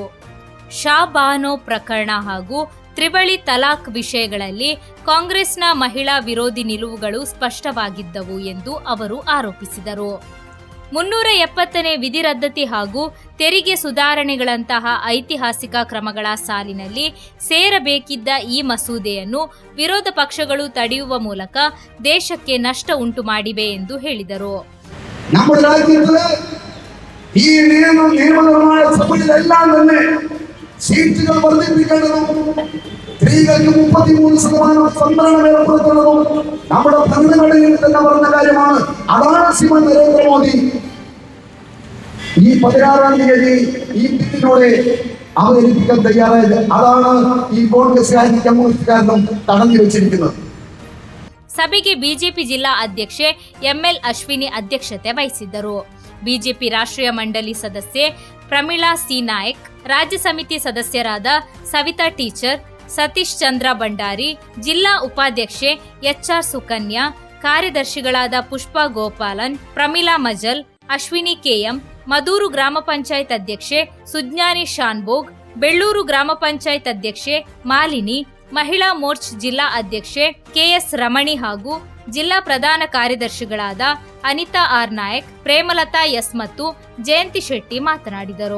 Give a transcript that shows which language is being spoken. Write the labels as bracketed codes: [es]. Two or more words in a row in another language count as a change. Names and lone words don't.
[kn] ಶಾಬಾನೋ ಪ್ರಕರಣ ಹಾಗೂ ತ್ರಿವಳಿ ತಲಾಖ್ ವಿಷಯಗಳಲ್ಲಿ ಕಾಂಗ್ರೆಸ್ನ ಮಹಿಳಾ ವಿರೋಧಿ ನಿಲುವುಗಳು ಸ್ಪಷ್ಟವಾಗಿದ್ದವು ಎಂದು ಅವರು ಆರೋಪಿಸಿದರು. 370ನೇ ವಿಧಿ ರದ್ದತಿ ಹಾಗೂ ತೆರಿಗೆ ಸುಧಾರಣೆಗಳಂತಹ ಐತಿಹಾಸಿಕ ಕ್ರಮಗಳ ಸಾಲಿನಲ್ಲಿ ಸೇರಬೇಕಿದ್ದ ಈ ಮಸೂದೆಯನ್ನು ವಿರೋಧ ಪಕ್ಷಗಳು ತಡೆಯುವ ಮೂಲಕ ದೇಶಕ್ಕೆ ನಷ್ಟ ಉಂಟು ಮಾಡಿವೆ ಎಂದು ಹೇಳಿದರು. [ml] നമ്മുടെ രാജ്യത്ത് ഈ നിയമനിർമ്മാണ സഭയിലെല്ലാം തന്നെ സീറ്റുകൾ വർദ്ധിപ്പിക്കേണ്ടതും സ്ത്രീകൾക്ക് 33% സംവരണം ഏർപ്പെടുത്തുന്നതും നമ്മുടെ ഭരണഘടനയിൽ തന്നെ പറഞ്ഞ കാര്യമാണ്. അതാണ് ശ്രീമാൻ നരേന്ദ്രമോദി ഈ 16-ാം തീയതി ഈ ബില്ലിനോട് അവതരിപ്പിക്കാൻ തയ്യാറായത്. അതാണ് ഈ കോൺഗ്രസ്സുകാരും കമ്മ്യൂണിസ്റ്റുകാരനും തടഞ്ഞു വെച്ചിരിക്കുന്നത്. [kn] ಸಭೆಗೆ ಬಿಜೆಪಿ ಜಿಲ್ಲಾ ಅಧ್ಯಕ್ಷೆ ಎಂಎಲ್ ಅಶ್ವಿನಿ ಅಧ್ಯಕ್ಷತೆ ವಹಿಸಿದ್ದರು. ಬಿಜೆಪಿ ರಾಷ್ಟ್ರೀಯ ಮಂಡಳಿ ಸದಸ್ಯೆ ಪ್ರಮೀಳಾ ಸಿ ನಾಯಕ್, ರಾಜ್ಯ ಸಮಿತಿ ಸದಸ್ಯರಾದ ಸವಿತಾ ಟೀಚರ್, ಸತೀಶ್ ಚಂದ್ರ ಭಂಡಾರಿ, ಜಿಲ್ಲಾ ಉಪಾಧ್ಯಕ್ಷೆ ಎಚ್ಆರ್ ಸುಕನ್ಯಾ, ಕಾರ್ಯದರ್ಶಿಗಳಾದ ಪುಷ್ಪಾ ಗೋಪಾಲನ್, ಪ್ರಮೀಳಾ ಮಜಲ್, ಅಶ್ವಿನಿ ಕೆಎಂ, ಮದೂರು ಗ್ರಾಮ ಪಂಚಾಯತ್ ಅಧ್ಯಕ್ಷೆ ಸುಜ್ಞಾನಿ ಶಾನ್ಭೋಗ್, ಬೆಳ್ಳೂರು ಗ್ರಾಮ ಪಂಚಾಯತ್ ಅಧ್ಯಕ್ಷೆ ಮಾಲಿನಿ, ಮಹಿಳಾ ಮೋರ್ಚ್ ಜಿಲ್ಲಾ ಅಧ್ಯಕ್ಷೆ ಕೆಎಸ್ ರಮಣಿ ಹಾಗೂ ಜಿಲ್ಲಾ ಪ್ರಧಾನ ಕಾರ್ಯದರ್ಶಿಗಳಾದ ಅನಿತಾ ಆರ್ ನಾಯಕ್, ಪ್ರೇಮಲತಾ ಎಸ್ ಮತ್ತು ಜಯಂತಿ ಶೆಟ್ಟಿ ಮಾತನಾಡಿದರು.